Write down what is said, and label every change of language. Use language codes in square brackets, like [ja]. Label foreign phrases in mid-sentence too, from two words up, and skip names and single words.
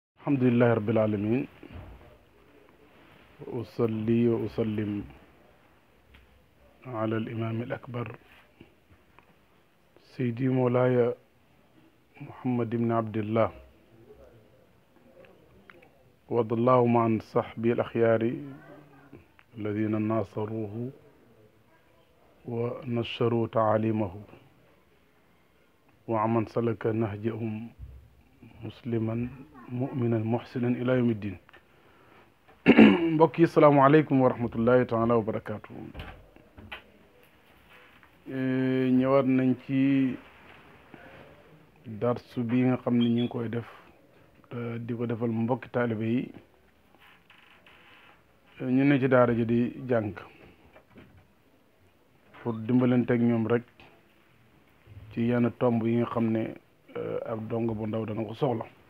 [ar] الحمد لله رب العالمين وأصلي وأسلم على الإمام الأكبر سيدي مولاي محمد بن عبد الله وارض اللهم عن صحبه الأخيار الذين ناصروه ونشروا تعاليمه وعمن سلك نهجهم مسلما مؤمنا محسنا إلى يوم الدين. [wo] mbokk yi [ar] السلام عليكم ورحمة الله تعالى وبركاته. [wo] ñëwaat nañ ci darsu bi nga xam ne ñu ngi koy def di ko defal mbokki taalibe yi ñu ne ci daara ji di jàng pour dimbalanteeg ñoom rek ci yenn tomb yi nga xam ne ab dong bu ndaw dana ko soxla.